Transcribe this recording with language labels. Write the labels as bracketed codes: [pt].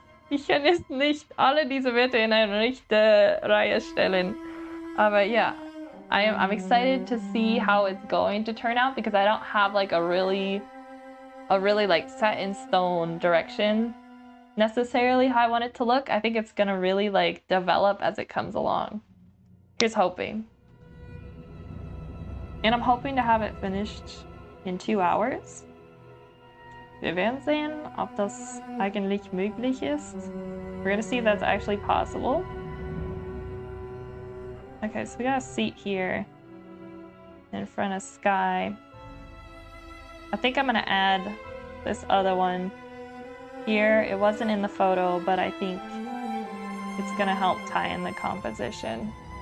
[de] Ich kann jetzt nicht alle diese Wörter in eine richtige Reihe stellen. Aber ja. [en] I'm excited to see how it's going to turn out because I don't have like a really like set in stone direction necessarily how I want it to look. I think it's gonna really like develop as it comes along. Here's hoping. And I'm hoping to have it finished in 2 hours. [de] Wir werden sehen, ob das eigentlich möglich ist. [en] We're gonna see if that's actually possible. Okay, so we got a seat here in front of Sky. I think I'm gonna add this other one here. It wasn't in the photo, but I think it's gonna help tie in the composition.